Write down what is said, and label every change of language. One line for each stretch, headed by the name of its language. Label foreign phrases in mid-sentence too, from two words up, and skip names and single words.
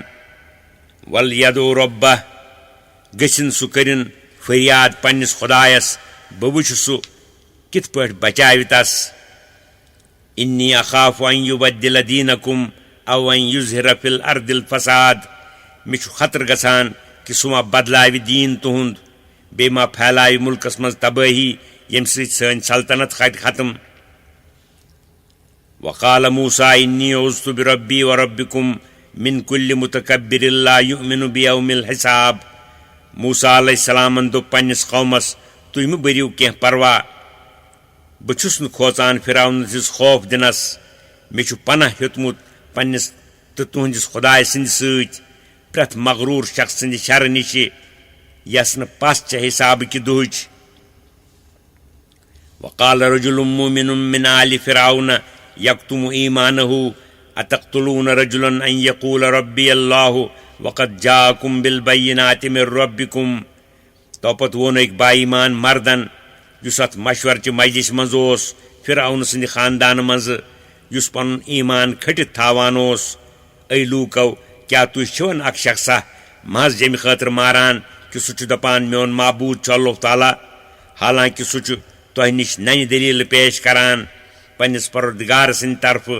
Arabic: وليدع ربه
Kashmiri: गसिन सु करिन फरियाद पन्निस खुदायस बह वुछ सु कित पठ बचाव तस।
Arabic: إني أخاف أن يبدل دينكم أو أن يظهر في الأرض الفساد.
Kashmiri: मे खतर गसान कि सु मा बदलाव दीन तुहुंद बे मा फैलाव मुल्कस मज तबाही यम सन सल्तनत खत्म।
Arabic: وقال موسى إني عُذْتُ بربي وربكم من كل متكبر لا يؤمن بيوم الحساب.
Kashmiri: موسیٰ علیہ السلامن دوٚپ پننِس قومس تُہۍ مہٕ بٔرِو کینٛہہ پروا، بہٕ چھُس نہٕ کھوژان فرعون سٕنٛدِس خوف دِنس. مےٚ چھُ پناہ ہیوٚتمُت پننِس تہٕ تُہنٛدِس خۄداے سٕنٛدِ سۭتۍ پرٛٮ۪تھ مغروٗر شخص سٕنٛدِ شرٕ نِشہِ یس نہٕ پس چھےٚ حسابٕکہِ دۄہٕچ.
Arabic: وقال رجل مؤمن من آل فرعون يكتم إيمانه أتقتلون رجلا أن يقول ربي الله وقد جاءكم بالبينات من ربكم.
Kashmiri: توپت ووٚن أکۍ با ایمان مردن یُس اتھ مشورچہِ مجلس منٛز اوس فرعون سٕنٛدِ خاندانہٕ منٛزٕ یُس پنُن ایمان کھٔٹِتھ تھاوان اوس: اے لوٗکو، کیٛاہ تُہۍ چھِوَن اکھ شخصا محض ییٚمہِ خٲطرٕ ماران کہِ سُہ چھُ دپان میون معبوٗد چھُ اللہ تعالیٰ، حالانکہِ سُہ چھُ تۄہہِ نِش ننہِ دٔلیٖلہٕ پیش کران پننِس پروردگار سٕنٛدِ طرفہٕ.